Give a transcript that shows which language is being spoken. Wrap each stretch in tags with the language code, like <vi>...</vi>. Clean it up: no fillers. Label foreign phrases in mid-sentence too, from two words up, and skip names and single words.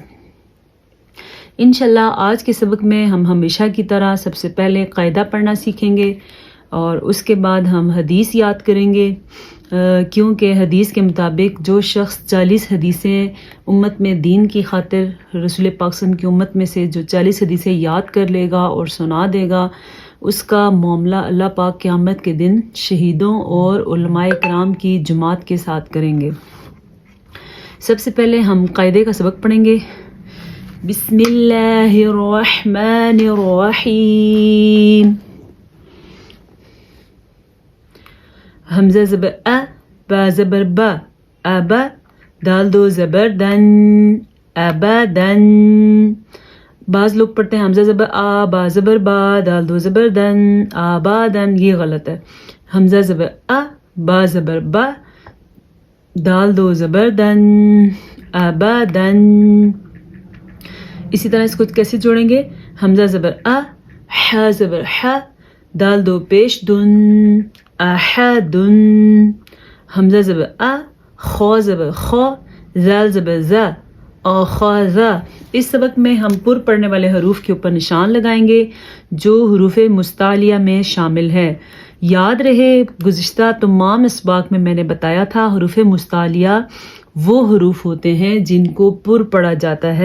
<ur>انشاءاللہ آج کے سبق میں ہم ہمیشہ کی طرح سب سے پہلے قاعدہ پڑھنا سیکھیں گے اور اس کے بعد ہم حدیث یاد کریں گے، کیونکہ حدیث کے مطابق جو شخص 40 حدیثیں امت میں دین کی خاطر رسول پاک</ur> <ar>صلی اللہ علیہ وسلم</ar> <ur>کی امت میں سے جو 40 حدیثیں یاد کر لے گا اور سنا دے گا، اس کا معاملہ اللہ پاک قیامت کے دن شہیدوں اور علماء کرام کی جماعت کے ساتھ کریں گے۔ سب سے پہلے ہم قاعدے کا سبق پڑھیں گے۔</ur> <ar>بسم اللہ الرحمن الرحیم۔</ar> <ur>حمزہ زبر ا، با زبر با، ابا، دال 2 زبر دن، ابدن۔ بعض لوگ پڑھتے ہیں حمزہ زبر آ، با زبر با، دال 2 زبر دن، آبادن۔ یہ غلط ہے۔ حمزہ زبر ا، با زبر با، دال 2 زبر دن، ابدن۔ اسی طرح اس کو کیسے جوڑیں گے؟ حمزہ زبر ا، ح زبر ح، دال 2 پیش دن، احدن۔ حمزہ زبر ا، خ زبر خ، زال زبر ز، اخذ۔ اس سبق میں ہم پر پڑھنے والے حروف کے اوپر نشان لگائیں گے جو حروف مستعلیہ میں شامل ہے۔ یاد رہے گزشتہ تمام اسباق میں نے بتایا تھا حروف مستعلیہ وہ حروف ہوتے ہیں جن کو پر پڑھا جاتا ہے۔</ur>